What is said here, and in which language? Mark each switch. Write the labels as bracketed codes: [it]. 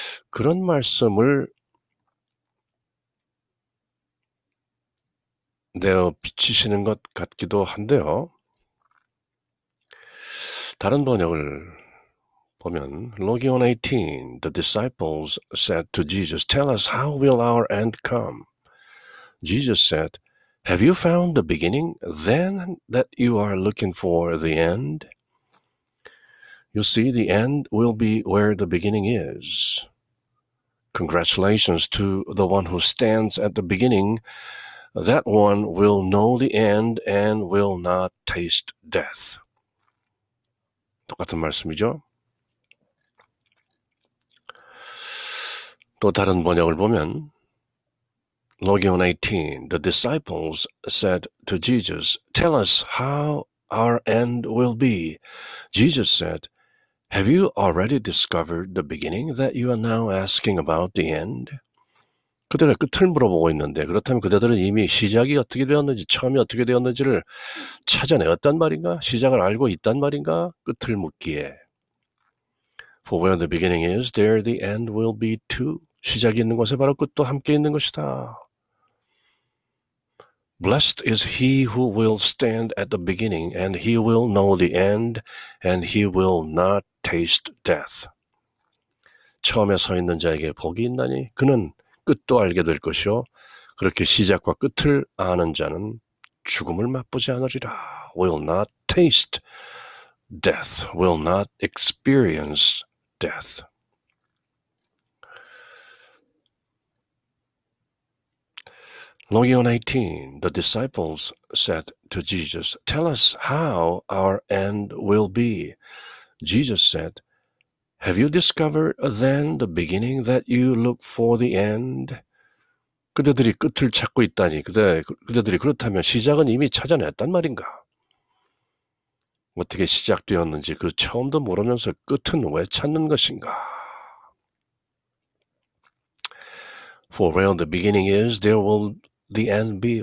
[ko] 그런 말씀을 내어 비치시는 것 같기도 한데요. 다른 번역을 보면 [en] Logion 18, the disciples said to Jesus, "Tell us how will our end come?" Jesus said, "Have you found the beginning, then that you are looking for the end? You see, the end will be where the beginning is. Congratulations to the one who stands at the beginning. That one will know the end and will not taste death." [ko] 똑같은 말씀이죠. 또 다른 번역을 보면 [en] Logion 18, the disciples said to Jesus, "Tell us how our end will be." Jesus said, "Have you already discovered the beginning that you are now asking about the end? [ko] 그대가 끝을 물어보고 있는데 그렇다면 그대들은 이미 시작이 어떻게 되었는지 처음이 어떻게 되었는지를 찾아내었단 말인가? 시작을 알고 있단 말인가? 끝을 묻기에 [en] For where the beginning is, there the end will be too. [ko] 시작이 있는 곳에 바로 끝도 함께 있는 것이다. [en] Blessed is he who will stand at the beginning, and he will know the end, and he will not taste death. [ko] 처음에 서 있는 자에게 복이 있나니 그는 끝도 알게 될 것이요 그렇게 시작과 끝을 아는 자는 죽음을 맛보지 않으리라. [en] Will not taste death, will not experience death. Logion 18, the disciples said to Jesus, Tell us how our end will be. Jesus said, Have you discovered then the beginning that you look for the end? [ko] 그대들이 끝을 찾고 있다니 그대들이 그렇다면 시작은 이미 찾아냈단 말인가? 어떻게 시작되었는지 그 처음도 모르면서 끝은 왜 찾는 것인가? [en] For where the beginning is, there will the end be.